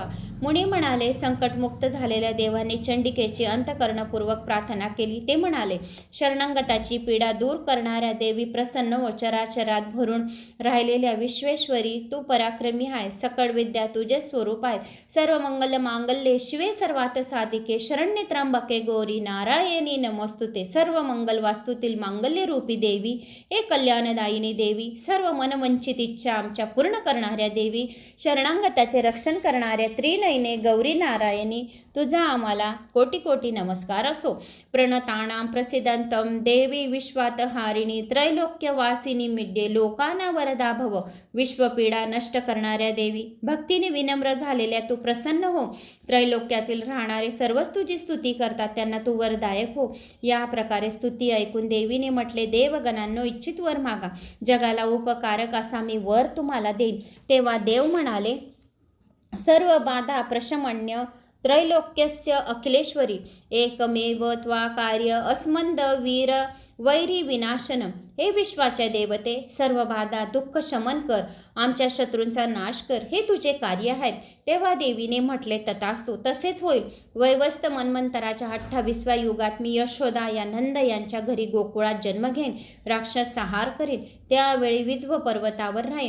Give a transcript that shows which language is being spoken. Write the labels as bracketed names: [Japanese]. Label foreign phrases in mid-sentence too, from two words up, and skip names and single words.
[Marathi] मुनी म्हणाले, संकटमुक्त झालेल्या देवांनी चंडिकेची अंतःकरणपूर्वक प्रार्थना केली. ते म्हणाले, शरणागताची पीडा दूर करणाऱ्या देवी, प्रसन्न व चराचरात भरून राहिलेल्या विश्वेश्वरी, तू पराक्रमी आहे. सकळ विद्या तुझे स्वरूप आहे. [Sanskrit] सर्व मंगल मांगल्ये शिवे सर्वात साधिके, शरण्ये त्र्यंबके गौरी नारायणी नमोस्तुते. [Marathi] सर्व मंगल वास्तुतील मांगल्य रूपी देवी, हे कल्याणदायिनी देवी, सर्व मनवंचित इच्छा आमच्या पूर्ण करणाऱ्या देवी, शरणागताचे रक्षण करणाऱ्या त्रिनयने गौरी नारायणी, तुझा आम्हाला कोटी कोटी नमस्कार असो. [Sanskrit] प्रणतानां प्रसिद्धंतं देवी विश्वातहारिणी त्रैलोक्यवासिनी मिड्ये लोकाना वरदा भव. [Marathi] विश्वपीडा नष्ट करणाऱ्या देवी, भक्तीने विनम्र झालेल्या तू प्रसन्न हो. त्रैलोक्यातील राहणारे सर्वच तुझी स्तुती करतात, त्यांना तू वरदायक हो. या प्रकारे स्तुती ऐकून देवीने म्हटले, देवगणांनो, इच्छित वर मागा, जगाला उपकारक असा मी वर तुम्हाला देईन. तेव्हा देव म्हणाले, [Sanskrit] सर्व बाधा प्रशमन्य त्रैलोक्यस्य अखिलेश्वरी एकमेव त्वा कार्य अस्मंद वीर वैरी विनाशनम. [Marathi] हे विश्वाच्या देवते, सर्व बाधा दुःख शमन कर, आमच्या शत्रूंचा नाश कर, हे तुझे कार्य आहेत. तेव्हा देवीने म्हटले, तथास्तु, तसेच होईल. वैवस्त मन्वंतराच्या 28व्या युगात मी यशोदा या नंद यांच्या घरी गोकुळात जन्म घेईन, राक्षस संहार करीन, त्यावेळी विध्व पर्वतावर राहीन.